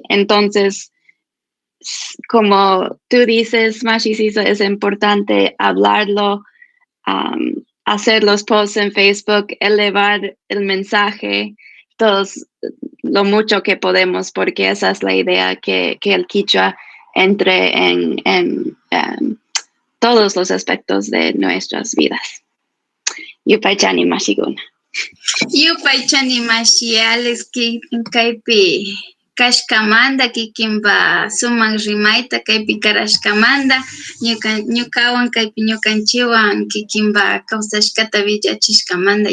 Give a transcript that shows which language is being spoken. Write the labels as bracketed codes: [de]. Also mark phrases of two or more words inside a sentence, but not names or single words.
[es] Entonces, como tú dices, Mashi Sisa, es importante hablarlo, hacer los posts en Facebook, elevar el mensaje, todos lo mucho que podemos, porque esa es la idea, que el quichua entre en todos los aspectos de nuestras vidas. [qu] Yupay Chani Mashiguna. Yupay Chani Mashi, Alex, kaypi kashkamanda, kikinpa suman rimayta kaypi karashkamanda, ñukawan kaypi ñukanchiwan kikinpa kawsashkata villachishkamanda.